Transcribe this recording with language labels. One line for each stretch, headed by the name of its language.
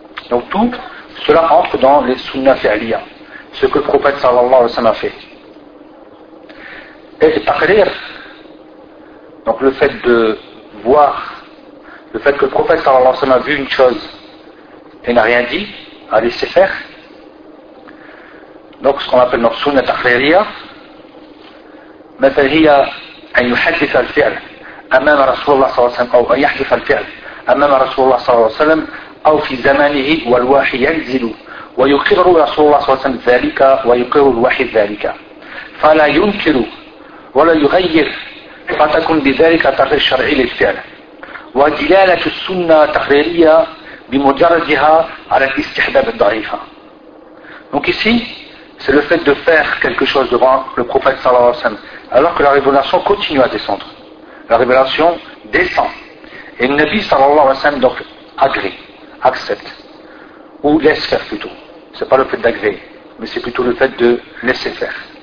French: Donc tout cela entre dans les sunna fi'liya, ce que le prophète sallallahu alayhi wa sallam a fait. Et taqrir, donc le fait de voir, le fait que le prophète sallallahu alayhi wa sallam a vu une chose et n'a rien dit, a laissé faire. Donc ce qu'on appelle notre sunna taqririya,
Arabic: مثل هي أن يحدث الفعل أمام رسول الله صلى الله عليه وسلم أو أن يحدث الفعل أمام رسول الله صلى الله عليه وسلم أو في زمانه والوحي ينزل ويقر رسول الله صلى الله عليه وسلم ذلك ويقر الوحي ذلك فلا ينكر ولا يغير فتكون بذلك تقرير شرعي للفعل ودلالة السنة تقريرية بمجردها على الاستحباب الضعيفة.
French: Donc ici, c'est le fait de faire quelque chose devant le prophète صلى الله عليه وسلم alors que la révélation continue à descendre. La révélation descend. Et le Nabi sallallahu alayhi wa sallam donc agrée, accepte. Ou laisse faire plutôt. Ce n'est pas le fait d'agréer, mais c'est plutôt le fait de laisser faire.